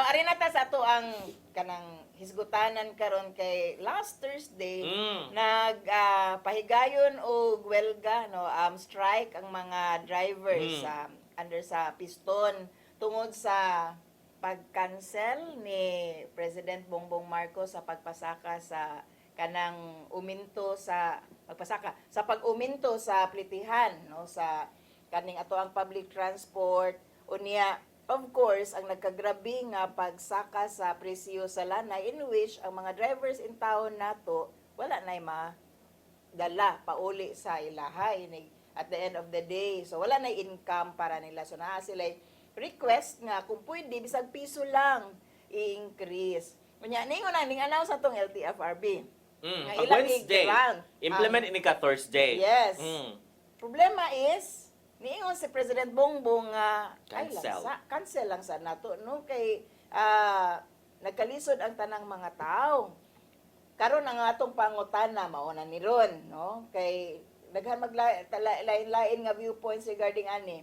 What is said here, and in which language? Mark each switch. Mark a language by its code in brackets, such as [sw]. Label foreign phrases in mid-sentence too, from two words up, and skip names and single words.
[ceb] Ari na ta sa ato ang kanang hisgutanan karon kay [en] last Thursday [ceb] pahigayon og welga no strike ang mga drivers under sa piston tungod sa pag-cancel ni President Bongbong Marcos sa pagpasaka sa kanang uminto sa pag-uminto sa plitihan no sa kaning ato ang [en] public transport [ceb] unya. [en] Of course, [ceb] ang nagkagrabe nga pagsaka sa presyo sa lana [en] in which [ceb] ang mga [en] drivers in town [ceb] nato wala na dala pauli sa ilahay [en] at the end of the day. [ceb] So wala na income para nila. So naa sila request nga kung pwede bisag piso lang i-increase. Unya ningon na ning announce atong LTFRB. Nga Pag ilang Wednesday, i-grant implement ini ka Thursday. Yes. Mm. Problema is, niingon si President Bongbong nga, Cancel. cancel lang sa nato, no? Kay, nagkalisod ang tanang mga tao. Karon ang atong pangutana, mauna ni Ron, no? Kay, daghan maglain-lain nga [en] viewpoints regarding [ceb] ani.